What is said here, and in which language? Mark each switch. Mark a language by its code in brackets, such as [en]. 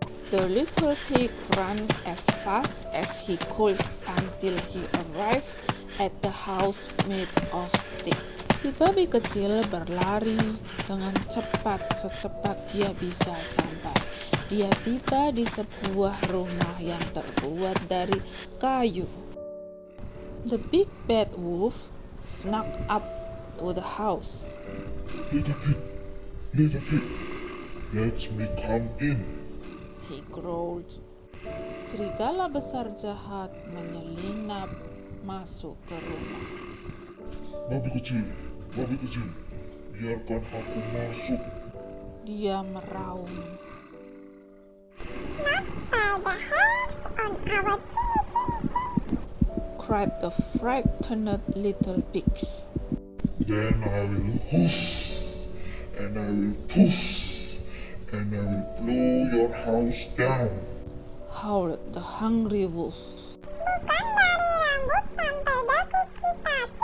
[en] The little pig ran as fast as he could until he arrived at the house made of stick. [id] Si babi kecil berlari dengan cepat secepat dia bisa sampai dia tiba di sebuah rumah yang terbuat dari kayu. [en] The big bad wolf snuck up to the house. Little pig, let me come in. He growled. [id] Serigala besar jahat menyelinap masuk ke rumah. Babi kecil, biarkan aku masuk. Dia meraung. [en] Not by the hairs on our chin. Cried the frightened little pigs. Then I will hoof, and I will puff, and I will blow your house down. Howled the hungry wolf. [id] Bukan dari rambut sampai dagu kita.